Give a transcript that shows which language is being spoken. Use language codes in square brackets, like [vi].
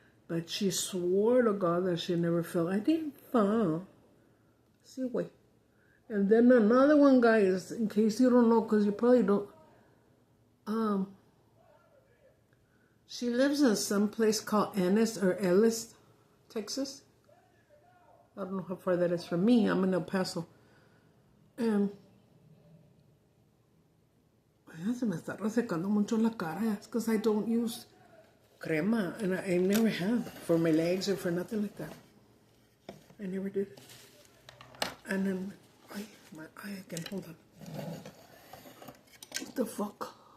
[en] But she swore to God that she never fell. I didn't fall. See, wait. And then another one, guys, in case you don't know, because you probably don't. She lives in some place called Ellis, Texas. I don't know how far that is from me. I'm in El Paso. [es] And se me está resecando mucho la cara. [en] It's because I don't use crema. And I never have for my legs or for nothing like that. I never did. And then, my eye again. Hold on. What the fuck?